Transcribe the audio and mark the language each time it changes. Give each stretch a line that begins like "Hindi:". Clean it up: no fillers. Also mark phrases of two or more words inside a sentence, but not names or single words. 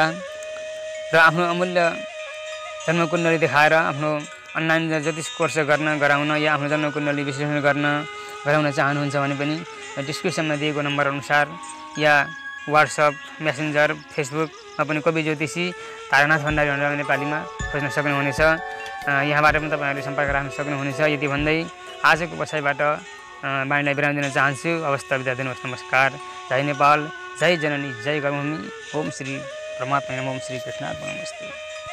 Nepali: र आफ्नो अमूल्य जन्मकुण्डली देखाएर आफ्नो अनलाइन ज्योतिष कोर्स गराउन या आफ्नो जन्मकुण्डली विश्लेषण गराउन चाहनुहुन्छ भने पनि डिस्क्रिप्सनमा दिएको नम्बर अनुसार या व्हाट्सएप, मेसेन्जर, फेसबुकमा पनि कवि ज्योतिषी तारानाथ भण्डारी भनेर नेपालीमा खोज्न सक्नुहुनेछ। यहाँबाट पनि तपाईँहरूले सम्पर्क राख्न सक्नुहुनेछ। यति भन्दै आजको बसाइबाट बाणीलाई विराम दिन चाहन्छु। अवस्था बिदा दिनुहोस्। नमस्कार। जय नेपाल, जय जननी, जय कर्मभूमि।
Sanskrit: ओम श्री परमात्मा नमः। ओम श्री कृष्णार्पणमस्तु।